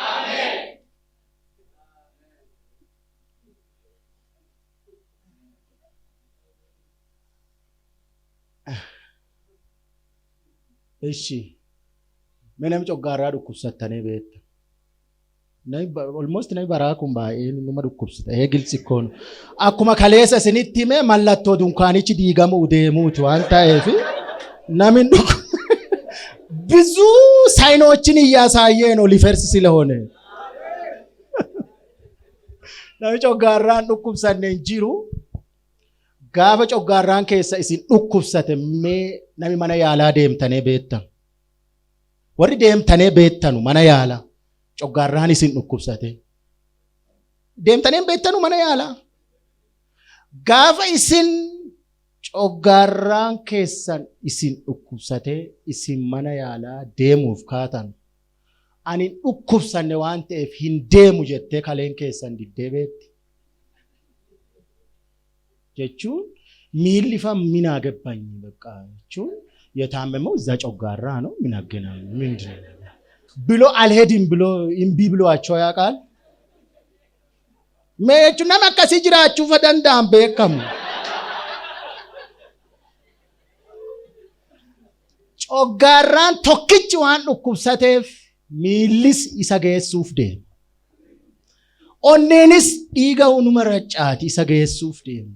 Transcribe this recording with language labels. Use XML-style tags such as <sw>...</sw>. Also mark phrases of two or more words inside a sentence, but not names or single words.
<om>Eshi menam coggaarraa dhukkubsattanii beekta. Almost nami baraa kun baay'ee numa dhukkubsata. Gilsi koon akkuma kaleessa isinitti hime mallattoo dunkaanichi diigamuu deemuuti waan ta'eef nami</om> <am>ብዙ ሳይኖችን እያሳየ ነው ሊፈርስ ስለሆነ</am> <om>nami coggaarraan dhukkubsanne hin jiru. Gaafa coggaarraan keessa isin dhukkubsate mee nami mana yaalaa deemtanii beektan. Warri deemtanii beektanu mana yaalaa coggaarraan isin dhukkubsate. Deemtanii beektanu mana yaalaa. Gaafa isin coggaarraan keessan isin dhukkubsate isin mana yaalaa deemuuf kaatan. Ani dhukkubsanne waan ta'eef hin deemu jettee kaleen keessan diddee beekti. Jechuun miilli fa</om> <am>ምን አገባኝ በቃ jechuun የታመመው እዛ ጮጋራ ነው ምን አገናኝ ምንድነው ብሎ አልሄድም ብሎ እምቢ ብሎአቸው ያውቃል።</am> <om>meechuna makkasi jiraachuu fadandaan beekamu. Coggaarraan tokkichi waan dhukkubsateef miillis isa geessuuf deema. Onneenis dhiiga hunuma raccaati isa geessuuf deema.</om>